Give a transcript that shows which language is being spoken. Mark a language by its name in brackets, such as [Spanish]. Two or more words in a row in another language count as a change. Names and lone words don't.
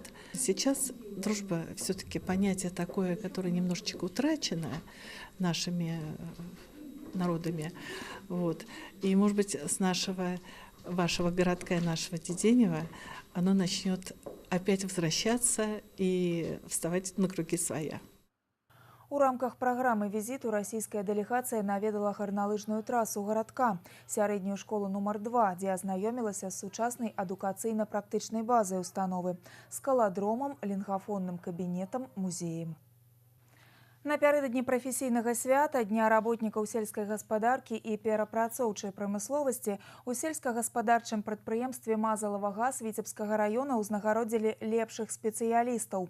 [Russian] Сейчас дружба все-таки понятие такое, которое немножечко утрачено нашими народами. Вот. И, может быть, с вашего городка и нашего Деденева оно начнет опять возвращаться и вставать на круги своя. [Belarusian] У рамках праграмы візіту расійская дэлегацыя наведала гарналыжную трасу гарадка, сярэднюю школу нумар 2, дзе азнаёмілася з сучаснай адукацыйна-практычнай базай установы, скаладромам, лінгафонным кабінетам, музеем. Напярэдадні прафесійнага свята Дня работнікаў сельскай гаспадаркі і перапрацоўчай прамысловасці у сельскагаспадарчым прадпрыемстве «Мазалава-газ» Віцебскага раёна ўзнагародзілі лепшых спецыялістаў.